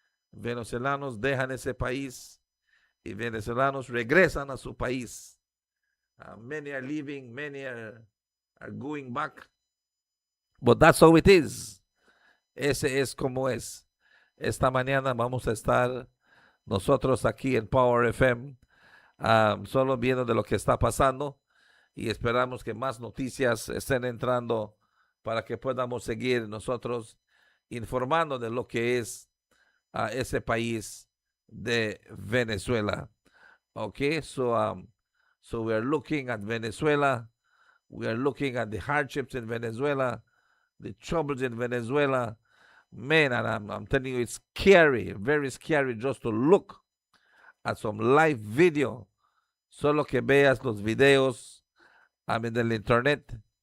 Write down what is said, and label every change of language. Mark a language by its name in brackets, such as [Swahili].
[Spanish] Venezolanos dejan ese país y venezolanos regresan a su país. [English] Many are leaving, many are going back, but that's how it is. [Spanish] Ese es como es. Esta mañana vamos a estar nosotros aquí en Power FM, solo viendo de lo que está pasando, y esperamos que más noticias estén entrando para que podamos seguir nosotros informando de lo que es ese país de Venezuela. [English] Okay, so we are looking at Venezuela. We are looking at the hardships in Venezuela, the troubles in Venezuela. Man, and I'm telling you, it's scary, very scary just to look at some live video. [Spanish] Solo que veas los videos en el internet,